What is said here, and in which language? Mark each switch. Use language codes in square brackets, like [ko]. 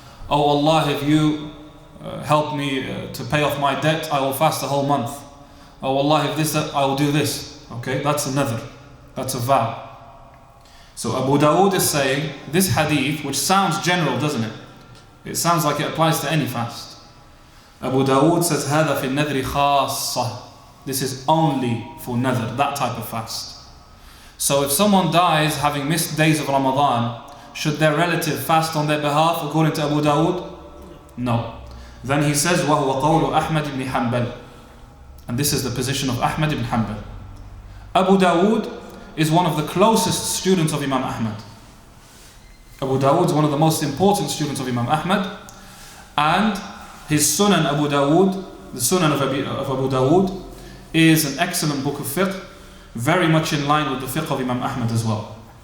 [en] Oh Allah, if you help me to pay off my debt, I will fast a whole month. Oh Allah, if this, I will do this. Okay, that's a nadhr, that's a vow. So Abu Dawood is saying this hadith, which sounds general, doesn't it? It sounds like it applies to any fast. Abu Dawood says [ar] هذا في النذر خاصة. [en] This is only for nadhr, that type of fast. So if someone dies having missed days of Ramadan, should their relative fast on their behalf according to Abu Dawood? No. Then he says [ar] وهو قول أحمد بن حنبل. [en] And this is the position of Ahmad ibn Hanbal. Abu Dawood is one of the closest students of Imam Ahmad. Abu Dawood is one of the most important students of Imam Ahmad. And his Sunan Abu Dawood, the Sunan of Abu Dawood, is an excellent book of fiqh, very much in line with the fiqh of Imam Ahmad as well.